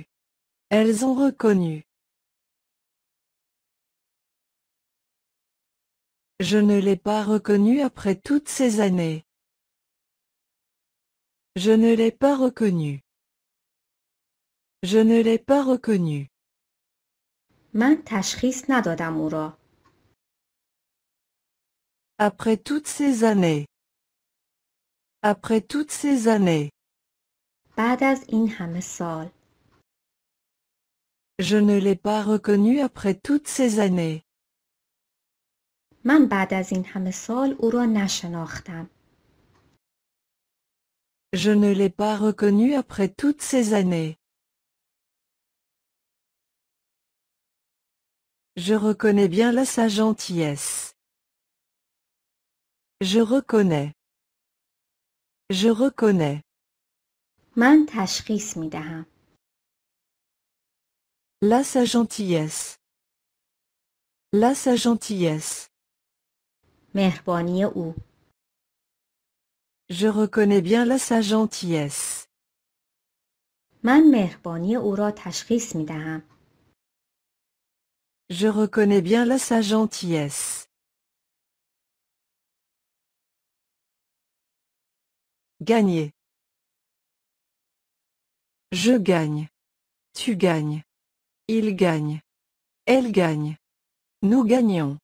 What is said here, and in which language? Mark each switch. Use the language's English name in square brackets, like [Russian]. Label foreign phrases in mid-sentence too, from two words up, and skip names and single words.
[French] Elles ont reconnu. Je ne l'ai pas reconnu après toutes ces années. Je ne l'ai pas reconnu. Je ne l'ai pas reconnu. [Persian] من تشخیص ندادم او را. [French] Après toutes ces années. Après toutes ces années. [Persian] بعد از این همه سال. [French] Je ne l'ai pas reconnu après toutes ces années. [Persian] من بعد از این همه سال او را نشناختم. [French] Je ne l'ai pas reconnu après toutes ces années. Je reconnais bien là sa gentillesse. Je reconnais. Je reconnais. [Persian] من تشخیص می دهم. [French] Là sa gentillesse. Là sa gentillesse. [Persian] مهربانی او. [French] Je reconnais bien là sa gentillesse. [Persian] من مهربانی او را تشخیص می دهم. [French] Je reconnais bien là sa gentillesse. Gagner. Je gagne. Tu gagnes. Il gagne. Elle gagne. Nous gagnons.